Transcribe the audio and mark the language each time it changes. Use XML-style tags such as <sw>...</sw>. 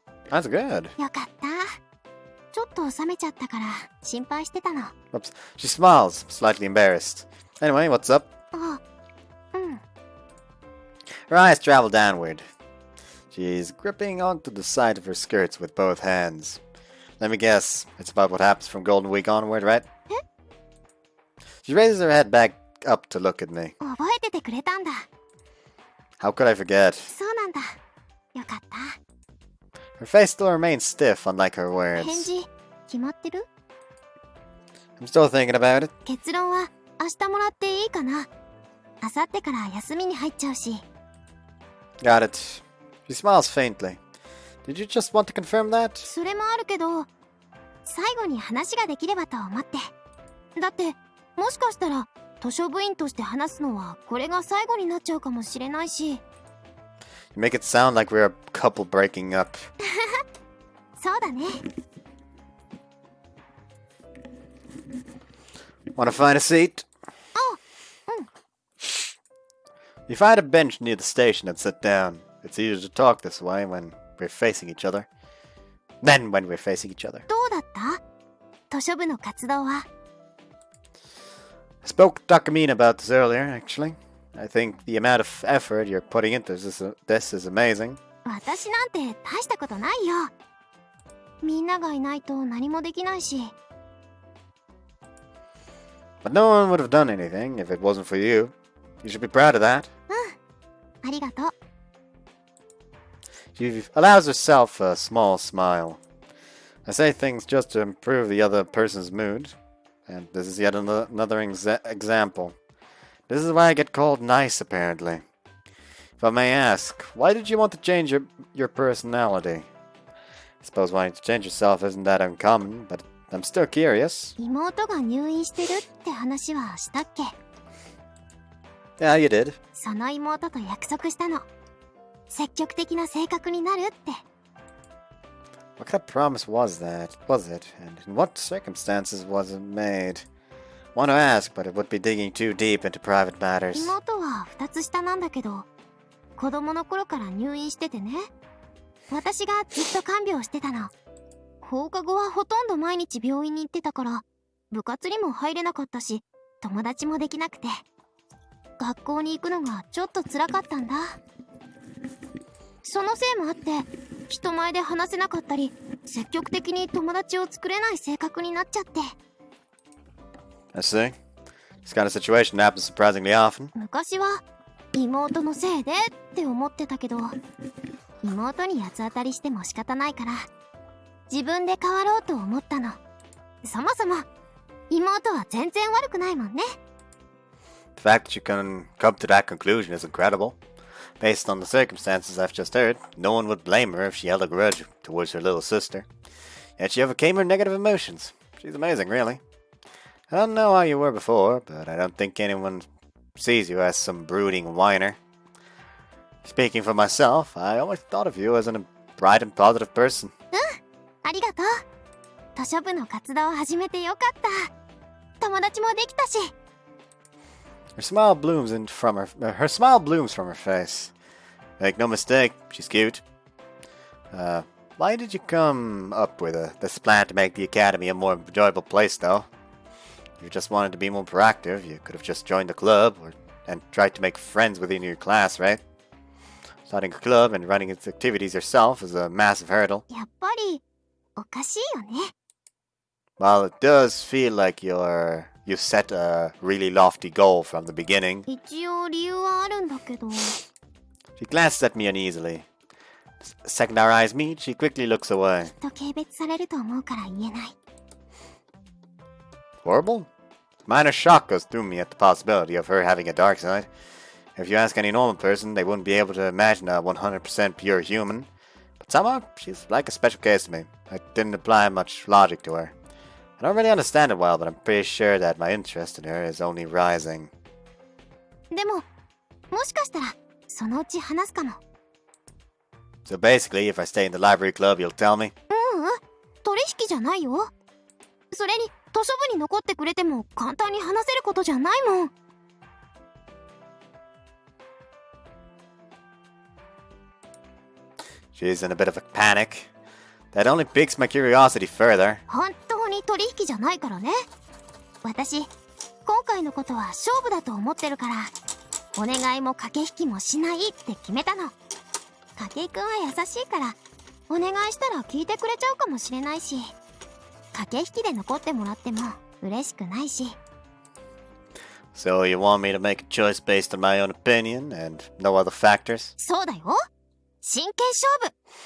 <en>That's good.</en> <ja>よかった。ちょっと冷めちゃったから心配してたの。</ja> <en>Oops. She smiles, slightly embarrassed. Anyway, what's up?</en> <ja>あ、うん。</ja> <en>Her eyes travel downward. She's gripping onto the side of her skirts with both hands. Let me guess, it's about what happens from Golden Week onward, right? She raises her head back up to look at me.</en> <ja>覚えててくれたんだ。</ja> <en>How could I forget?</en> <ja>そうなんだ。よかった。</ja> <en>Her face still remains stiff, unlike her</en> <ja>返</ja> <en>words.</en> <ja>事決まってる？</ja> <en>I'm still thinking about it.</en> <ja>結論は明日もらっていいかな。明後日から休みに入っちゃうし。</ja> <en>Got it. She smiles faintly. Did you just want to confirm that?</en> <ja>それもあるけど、最後に話ができればと思って。だってもしかしたら図書部員として話すのはこれが最後になっちゃうかもしれないし。</ja> <en>You make it sound like we're a couple breaking up.</en> <ja>そうだね。</ja> <en>Wanna find a seat? You find a bench near the station and sit down. It's easier to talk this way when we're facing each other. Then when we're facing each other.</en> <ja>どうだった？図書部の活動は。</ja> <en>I spoke to Takamine about this earlier, actually. I think the amount of effort you're putting into this is amazing.</en> <ja>私なんて大したことないよ。みんながいないと何もできないし。</ja> <en>But no one would have done anything if it wasn't for you. You should be proud of that.</en> <ja>ありがとう。</ja> <en>She allows herself a small smile. I say things just to improve the other person's mood. And this is yet another example. This is why I get called nice, apparently. If I may ask, why did you want to change your personality? I suppose wanting to change yourself isn't that uncommon, but I'm still curious.</en> <ja>妹が入院してるって話はしたっけ？</ja> <en>Yeah, you did.</en> <ja>その妹と約束したの。積極的な性格になるって。</ja> <en>What kind of promise was it? And in what circumstances was it made? Want to ask, but it would be digging too deep into private matters.</en> <ja>妹は2つ下なんだけど、子供の頃から入院しててね。私がずっと看病してたの。放課後はほとんど毎日病院に行ってたから、部活にも入れなかったし、友達もできなくて。学校に行くのがちょっと辛かったんだ。そのせいもあって、人前で話せなかったり、積極的に友達を作れない性格になっちゃって。</ja> <en>I see. This kind of situation happens surprisingly often.</en> <ja>昔は妹のせいでって思ってたけど、妹に八つ当たりしても仕方ないから自分で変わろうと思ったの。そもそも妹は全然悪くないもんね。</ja> <en>The fact that you can come to that conclusion is incredible. Based on the circumstances I've just heard, no one would blame her if she held a grudge towards her little sister. Yet she overcame her negative emotions. She's amazing, really. I don't know how you were before, but I don't think anyone sees you as some brooding whiner. Speaking for myself, I always thought of you as a bright and positive person.</en> <ja>ありがとう。図書部の活動を始めてよかった。友達もできたし。</ja> <en>Her smile blooms from her face. Make no mistake, she's cute. Why did you come up with this plan to make the academy a more enjoyable place, though? If you just wanted to be more proactive, you could have just joined the club and tried to make friends within your class, right? Starting a club and running its activities yourself is a massive hurdle.</en> <ja>やっぱりおかしいよね。</ja> <en>While it does feel like you set a really lofty goal from the beginning,</en> <ja>一応理由はあるんだけど。</ja> <en>she glanced at me uneasily. The second our eyes meet, she quickly looks away.</en> <ja>きっと軽蔑されると思うから言えない。</ja> <en>Horrible? Minor shock goes through me at the possibility of her having a dark side. If you ask any normal person, they wouldn't be able to imagine a 100% pure human. But somehow, she's like a special case to me. I didn't apply much logic to her. I don't really understand it well, but I'm pretty sure that my interest in her is only rising.</en> <ja>でも、もしかしたらそのうち話すかも。</ja> <en>So basically, if I stay in the library club, you'll tell me?</en> <ja>取引じゃないよ。それに図書部に残ってくれても簡単に話せることじゃないもん。</ja> <en>She's in a bit of a panic. That only piques my curiosity further.</en> <ja>本当に取引じゃないからね。私、今回のことは勝負だと思ってるから、お願いも駆け引きもしないって決めたの。筧くんは優しいから、お願いしたら聞いてくれちゃうかもしれないし、駆け引きで残ってもらっても嬉しくないし。</ja> <en>So you want me to make a choice based on my own opinion and no other factors?</en> <ja>そうだよ。真剣勝負。</ja>